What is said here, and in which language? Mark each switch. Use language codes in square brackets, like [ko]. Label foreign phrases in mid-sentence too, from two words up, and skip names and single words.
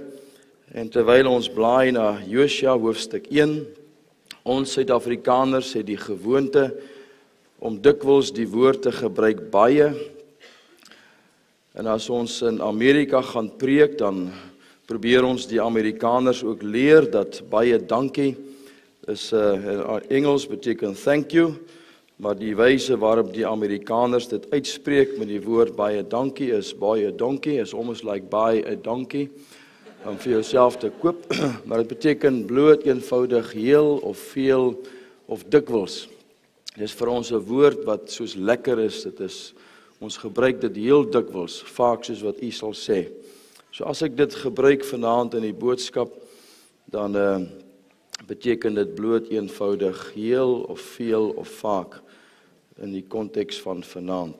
[af] En terwyl ons blaai na Josua hoofstuk 1, ons Suid-Afrikaners het die gewoonte om dikwels die woord te gebruik baie. En as ons in Amerika gaan preek, dan probeer ons die Amerikaners ook leer dat baie dankie is in Engels beteken [en] thank you, [af] maar die wyse waarop die Amerikaners dit uitspreek met die woord baie dankie is baie donkie, [en] is almost like buy a donkey. [af] Om vir jouself te koop, maar dit beteken bloot eenvoudig heel of veel of dikwels. Dit is vir ons 'n woord wat soos lekker is, dit is, ons gebruik dit heel dikwels, vaak soos wat u sal sê. So as ek dit gebruik vanaand in die boodskap, dan beteken dit bloot eenvoudig heel of veel of vaak in die konteks van vanaand.